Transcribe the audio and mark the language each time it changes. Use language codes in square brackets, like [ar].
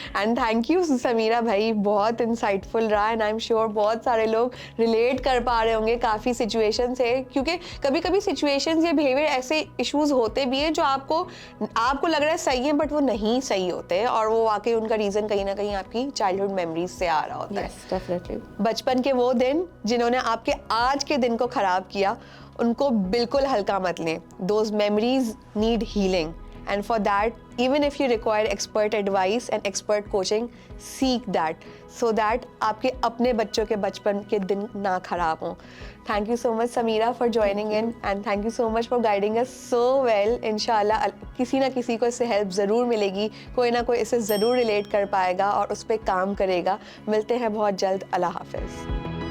[en] And thank you [ur] Sameera بھائی, بہت انسائٹفل رہا, [en] and I'm sure [ur] بہت سارے لوگ ریلیٹ کر پا رہے ہوں گے کافی سچویشن سے, کیونکہ کبھی کبھی سچویشنز یا بیہیویئر ایسے ایشوز ہوتے بھی ہیں جو آپ کو لگ رہا ہے صحیح ہیں [en] but [ur] وہ نہیں صحیح ہوتے, اور وہ واقعی ان کا ریزن کہیں نہ کہیں آپ کی چائلڈہڈ میموریز سے آ رہا ہوتا ہے. بچپن کے وہ دن جنہوں نے آپ کے آج کے دن کو خراب کیا, ان کو بالکل ہلکا مت لیں. [en] those memories need healing, and for that, even if you require expert advice and expert coaching, seek that so that [ur] آپ کے اپنے بچوں کے بچپن کے دن نہ خراب ہوں. [en] Thank you so much Sameera for joining in, and thank you so much for guiding us so well. [ur] انشاءاللہ کسی نہ کسی کو اس سے ہیلپ ضرور ملے گی, کوئی نہ کوئی اسے ضرور ریلیٹ کر پائے گا اور اس پہ کام کرے گا. ملتے ہیں بہت جلد. اللہ حافظ.